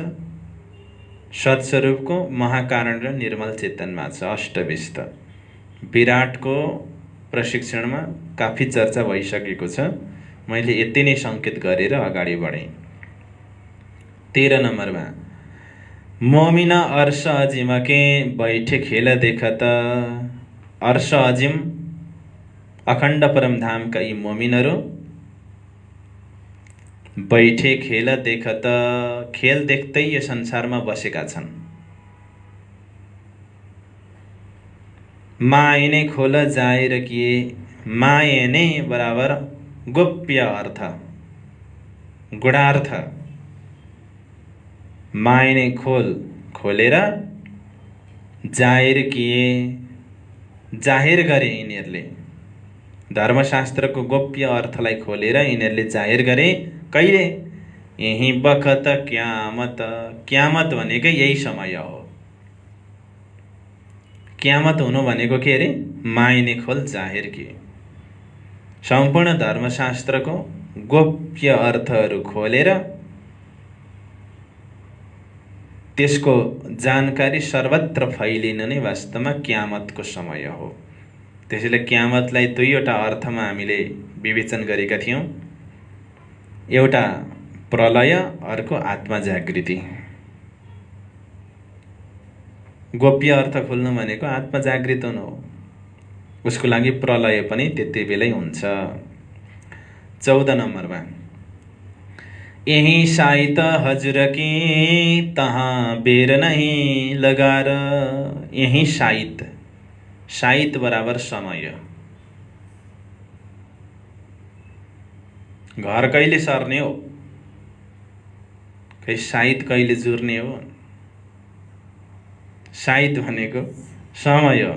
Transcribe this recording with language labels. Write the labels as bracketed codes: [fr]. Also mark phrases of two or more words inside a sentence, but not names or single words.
[ne] सत्स्वरूपको महाकारण र निर्मल चेतनमा छ। अष्टविस्त। विराटको प्रशिक्षणमा काफी चर्चा भइसकेको छ, मैले यति नै संकेत गरेर अगाडि बढेँ। [hi] 13 नम्बरमा मोमिन अर्श अजिमके बैठे खेल देखत। [ne] अर्श अजिम अखण्ड परमधामका यी मोमिनहरू [hi] बैठे खेल देखत, [ne] खेल देख्दै यो संसारमा बसेका छन्। [hi] मायने खोल जाएर किए, [ne] मायने बराबर गोप्य अर्थ, गुणार्थ। [hi] मायने खोल, [ne] खोलेर, [hi] जाहिर किए, [ne] जाहिर गरे यिनीहरूले। धर्मशास्त्रको गोप्य अर्थलाई खोलेर यिनीहरूले जाहिर गरे। कहिले? [hi] यही बखत क्यामत। [ne] क्यामत भनेकै यही समय हो। क्यामत हुनु भनेको के अरे? [hi] मायने खोल जाहिर किए। [ne] सम्पूर्ण धर्मशास्त्रको गोप्य अर्थहरू खोलेर त्यसको जानकारी सर्वत्र फैलिन नै वास्तवमा क्यामतको समय हो। त्यसैले क्यामतलाई 2वटा अर्थमा हामीले विवेचन गरेका थियौँ। एउटा प्रलय, अर्को आत्मा जागृति। गोप्य अर्थ खोल्नु भनेको आत्मा जागृत हुनु हो। उसको लागि प्रलय पनि त्यति बेलै हुन्छ। [hi] 14 नम्बरमा यही साइत हजुर की तहाँ बेर नहीं लगार। [ne] यही साइत, साइत बराबर समय। घर कहिले सर्ने हो? खै साइत कहिले जुर्ने हो? साइत भनेको समय हो।